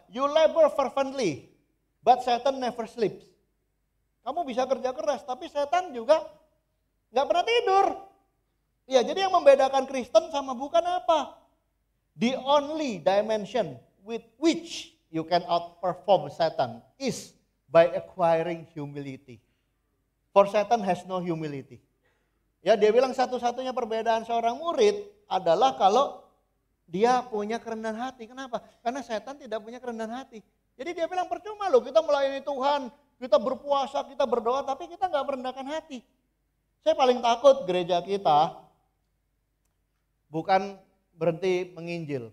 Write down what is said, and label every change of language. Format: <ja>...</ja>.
<en>You labor fervently, but Satan never sleeps.</en> <id>Kamu bisa kerja keras, tapi setan juga nggak pernah tidur. Ya, jadi yang membedakan Kristen sama bukan apa?</id> <en>The only dimension with which you can outperform Satan is by acquiring humility. For Satan has no humility.</en> <id>Ya, dia bilang satu-satunya perbedaan seorang murid adalah kalau dia punya kerendahan hati. Kenapa? Karena setan tidak punya kerendahan hati. Jadi dia bilang percuma loh kita melayani Tuhan, kita berpuasa, kita berdoa, tapi kita nggak merendahkan hati. Saya paling takut gereja kita bukan berhenti menginjil.</id>